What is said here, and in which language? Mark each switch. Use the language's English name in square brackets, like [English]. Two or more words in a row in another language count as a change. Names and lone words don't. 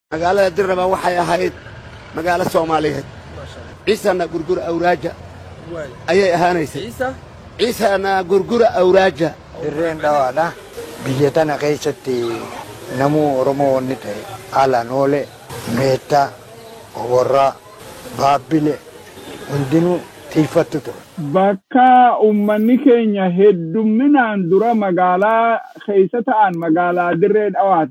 [Somali] magaalada Dirraba waxay ahayd magaalo Soomaaliyeed ciisana gurgur awraaja ayay ahaanaysay ciisana gurgur awraaja [Oromo] dirreen dhawaadha biyya tana keessatti namuu Oromoo inni ta'e ala noole meetta warra baabbile hundinuu tiifattu ture. Bakka uummanni keenya heddumminaan dura magaalaa keessa ta'an magaalaa Dirree Dhawaati.